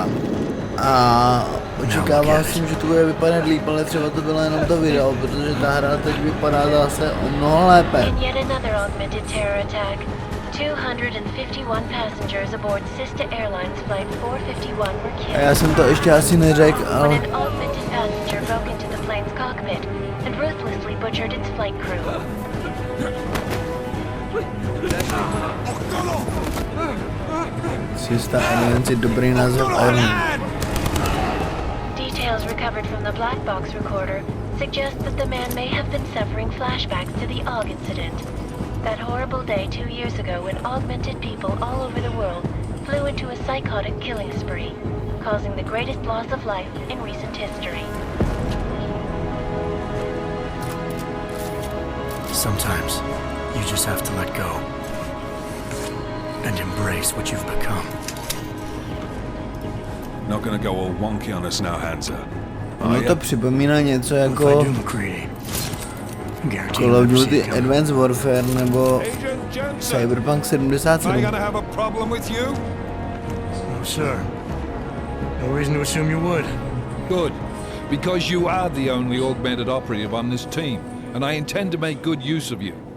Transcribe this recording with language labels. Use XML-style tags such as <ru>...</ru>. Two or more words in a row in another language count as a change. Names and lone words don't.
<cs>A očekával jsem, že to bude vypadat líp, ale třeba to bylo jenom to video, protože ta hra teď vypadá zase o mnoho lépe.</cs> <en>251 passengers aboard Sista Airlines flight 451 were killed.</en> <cs>A já jsem to ještě asi neřekl, ale...</cs> <en>When an augmented passenger broke into the plane's cockpit and ruthlessly butchered its flight crew.</en> <cs>Sista Airlines je dobrý název Airline.</cs> <en>Details recovered from the black box recorder suggest that the man may have been suffering flashbacks to the AUG incident. That horrible day 2 years ago when augmented people all over the world flew into a psychotic killing spree, causing the greatest loss of life in recent history. Sometimes you just have to let go and embrace what you've become. Not gonna go all wonky on us now, Hansa.</en> <cs>Ono to připomíná něco jako Call of Duty Advanced Warfare nebo Cyberpunk 77.</cs> <en>Am I gonna have a problem with you? No, sir. No reason to assume you would. Good, because you are the only augmented operative on this team, and I intend to make good use of you.</en>